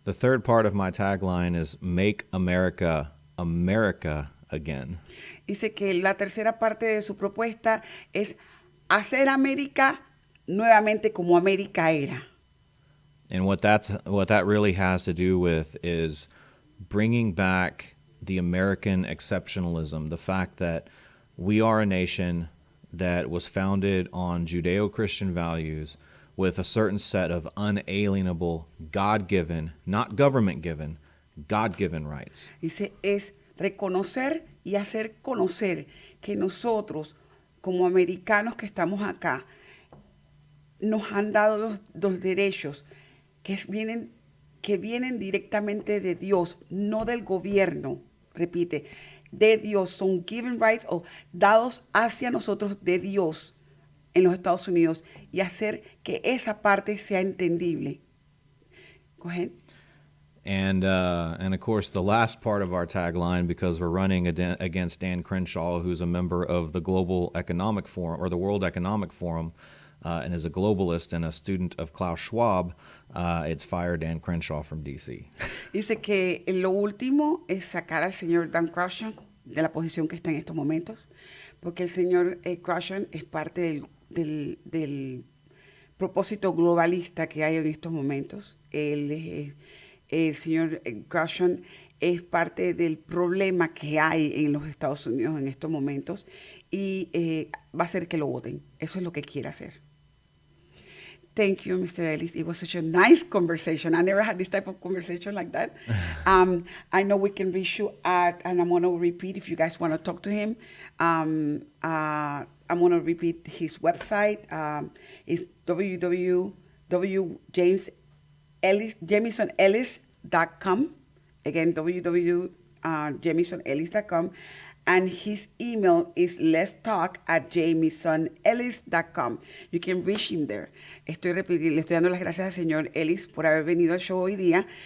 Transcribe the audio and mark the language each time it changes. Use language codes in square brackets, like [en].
[en] The third part of my tagline is Make America America Again. [es] Dice que la tercera parte de su propuesta es hacer América nuevamente como América era. [en] And what that really has to do with is bringing back the American exceptionalism, the fact that we are a nation that was founded on Judeo-Christian values with a certain set of unalienable, God-given, not government-given, God-given rights. [es] Dice, es reconocer y hacer conocer que nosotros, como americanos que estamos acá, nos han dado los derechos que vienen directamente de Dios, no del gobierno, repite, de Dios, son [en] given rights [es] o dados hacia nosotros de Dios en los Estados Unidos y hacer que esa parte sea entendible. [en] Go ahead. And of course, the last part of our tagline, because we're running against Dan Crenshaw, who's a member of the Global Economic Forum or the World Economic Forum, and is a globalist and a student of Klaus Schwab, it's fire Dan Crenshaw from D.C. Dice que lo último es sacar al señor Dan Crenshaw de la posición que está en estos momentos, porque el señor Crenshaw es parte del propósito globalista que hay en estos momentos. El señor Crenshaw es parte del problema que hay en los Estados Unidos en estos momentos y va a hacer que lo voten. Eso es lo que quiere hacer. Thank you, Mr. Ellis. It was such a nice conversation. I never had this type of conversation like that. I know we can reach you at, and I'm going to repeat if you guys want to talk to him. I'm going to repeat his website. It's www.jamesonellis.com. Again, www.jamesonellis.com. And his email is letstalk@jamesonellis.com. You can reach him there. [es] Le estoy dando las gracias al señor Ellis por haber venido al show hoy día.